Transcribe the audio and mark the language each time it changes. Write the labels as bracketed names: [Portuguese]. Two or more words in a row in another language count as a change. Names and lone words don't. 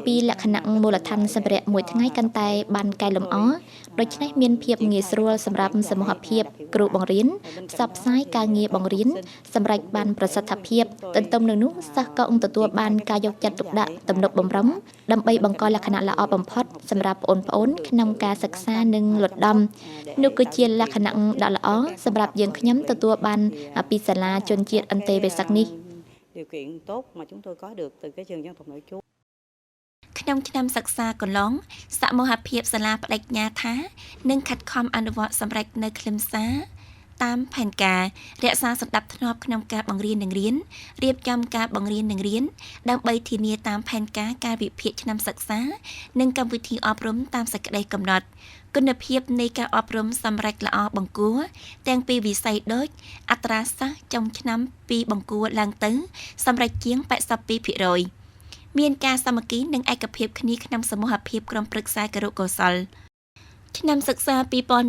[Khmer] ពីលក្ខណៈមូលដ្ឋានសម្ភារៈមួយថ្ងៃកាន់តែបានកែលម្អដូច្នេះមានភាពងាយស្រួលសម្រាប់សមូហភាពគ្រូបង្រៀនផ្សព្វផ្សាយការងារបង្រៀនសម្រាប់បានប្រសិទ្ធភាពទន្ទឹមនឹងនោះសិស្សក៏ទទួលបានការយកចិត្តទុកដាក់ទំនុកបម្រុងដើម្បីបង្កលក្ខណៈល្អបំផុតសម្រាប់បងប្អូនក្នុងការសិក្សានិងលត់ដំនោះគឺជាលក្ខណៈដ៏ល្អសម្រាប់យើងខ្ញុំទទួលបានពីសាលាជនជាតិអន្តេវាសិកនេះ [Vietnamese] điều kiện tốt mà chúng tôi có được từ cái trường dân tộc nội trú [Khmer] ក្នុងឆ្នាំសិក្សាកន្លងសមូហភាពសាលាបដិញ្ញាថានឹងខិតខំអនុវត្តសម្រេចនៅខ្លឹមសារតាមផែនការ រក្សាសណ្ដាប់ធ្នាប់ក្នុងការបង្រៀននិងរៀនរៀបចំការបង្រៀននិងរៀនដើម្បីធានាតាមផែនការការវិភាគឆ្នាំសិក្សានិងកម្មវិធីអប់រំតាមសេចក្តីកំណត់គុណភាពនៃការអប់រំសម្រេចល្អបង្គួរទាំងពីវិស័យដូចអត្រាសាស្ត្រចំឆ្នាំពីបង្គួរឡើងទៅសម្រេចជាង 82% មានការសាមគ្គីនិងឯកភាពគ្នាក្នុងសមូហភាពក្រុមប្រឹក្សាគរុកោសល្យ ឆ្នាំសិក្សា 2025-2026